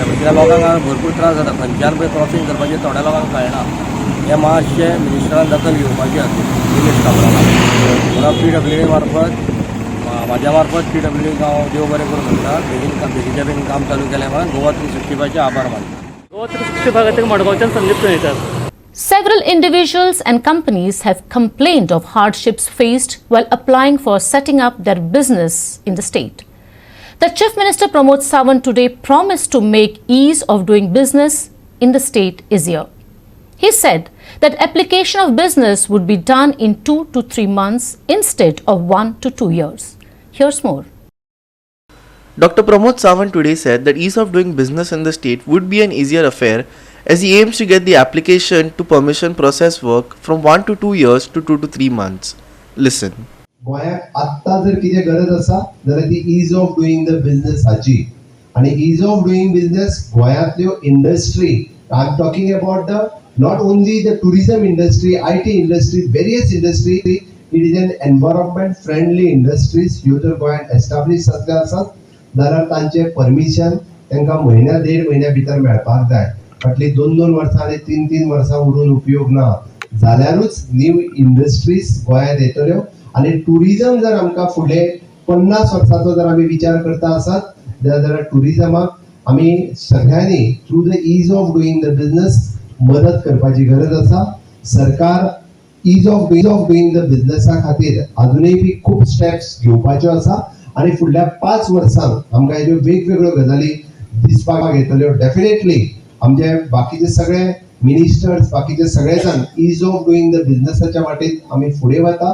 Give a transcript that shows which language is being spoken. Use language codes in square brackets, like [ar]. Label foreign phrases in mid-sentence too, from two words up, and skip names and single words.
[kok] कित्याक लोकांक हांगा भरपूर त्रास जाता. खंयच्यान पळय क्रॉसींग करपाचें थोड्या लोकांक कळना. हें मातशें मिनिस्टरान दखल घेवपाची आसा निलेश काब्रालान. म्हणून PWD मार्फत म्हाज्या मार्फत PWD हांव देव बरें करूं म्हणटा बेगीच्या बेगीन काम चालू केलें म्हणून GOA365चे आभार मानता. GOA365 खातीर मडगांवच्यान संदीप कळयतात. [en] Several individuals and companies have complained of hardships faced while applying for setting up their business in the state. The Chief Minister Pramod Sawant today promised to make ease of doing business in the state easier. He said that application of business would be done in 2 to 3 months instead of 1 to 2 years. Here's more. Dr. Pramod Sawant today said that ease of doing business in the state would be an easier affair as he aims to get the application to permission process work from 1 to 2 years to 2 to 3 months. Listen. [kok] गोंयाक आत्ता जर कितें गरज आसा जाल्यार ती [en] ease of doing the business [kok] हाची आणि [en] ease of doing business [kok] गोंयांतल्यो [en] industry I am talking about the not only the tourism industry IT industry various industry it is an environment friendly industries [kok] ह्यो जर गोंयांत एस्टाब्लीश जातल्यो आसात जाल्यार तांचे परमिशन तांकां म्हयन्या 1.5 म्हयन्या भितर मेळपाक जाय. फाटलीं 2-2 वर्सां आनी 3-3 वर्सां उरून उपयोग ना. जाल्यारूच [en] new industries [kok] गोंयांत येतल्यो आणि टुरिझम जर आमकां फुडले 50 वर्सांचो जर आमी विचार करता आसात जाल्यार टुरिझमाक आमी सगळ्यांनी [en] through the ease of doing the business [kok] मदत करपाची गरज आसा. सरकार [en] ease of doing the [kok] बिझनेसा खातीर अजुनूय बी खूब स्टेप्स घेवपाच्यो आसा आणि फुडल्या 5 वर्सांक आमकां ह्यो वेगवेगळ्यो गजाली दिसपाक येतल्यो. डेफिनेटली आमचे बाकीचे सगळे मिनिस्टर्स बाकीचे सगळे जाण [en] ease of doing the [kok] बिझनेसाच्या वाटेन आमी फुडें वता.